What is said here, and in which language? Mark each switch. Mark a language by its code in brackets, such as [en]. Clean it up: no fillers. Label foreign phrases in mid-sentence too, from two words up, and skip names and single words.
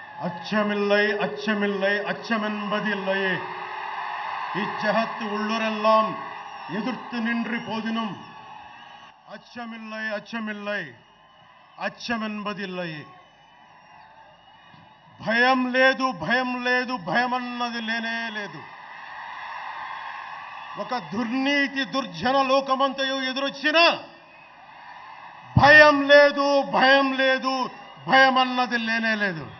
[ta] அச்சமில்லை அச்சமில்லை அச்சமென்பதில்லையே இச்சகத்து உள்ளுரெல்லாம் எதிர்த்து நின்று போதினும் அச்சமில்லை அச்சமில்லை అచ్చమెన్బదిల్లయి [te] భయం లేదు భయం లేదు భయం అన్నది లేనే లేదు. ఒక దుర్నీతి దుర్జన లోకమంతయు ఎదురొచ్చినా భయం లేదు భయం లేదు భయం అన్నది లేనే లేదు.